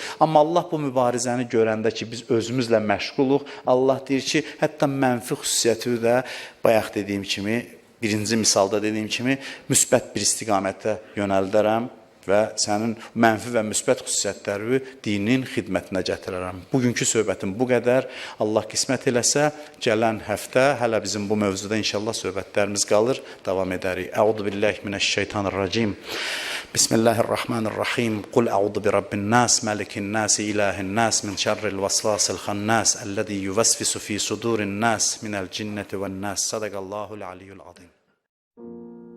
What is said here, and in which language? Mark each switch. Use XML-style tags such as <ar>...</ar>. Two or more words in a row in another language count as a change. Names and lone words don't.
<az>Amma Allah bu mübarizəni görəndə ki, biz özümüzlə məşğuluq, Allah deyir ki, hətta mənfi xüsusiyyəti də bayaq dediyim kimi, birinci misalda dediyim kimi, müsbət bir istiqamətə yönəldərəm və sənin mənfi və müsbət xüsusiyyətləri dinin xidmətinə gətirərəm. Bugünkü söhbətim bu qədər. Allah qismət eləsə, gələn həftə hələ bizim bu mövzuda inşallah söhbətlərimiz qalır, davam edərik.</az> <ar>أعوذ بالله من الشيطان الرجيم. بسم الله الرحمن الرحيم. قل أعوذ برب الناس، ملك الناس، إله الناس، من شر الوسواس الخناس، الذي يوسوس في صدور الناس، من الجنة والناس. صدق الله العلي العظيم.</ar>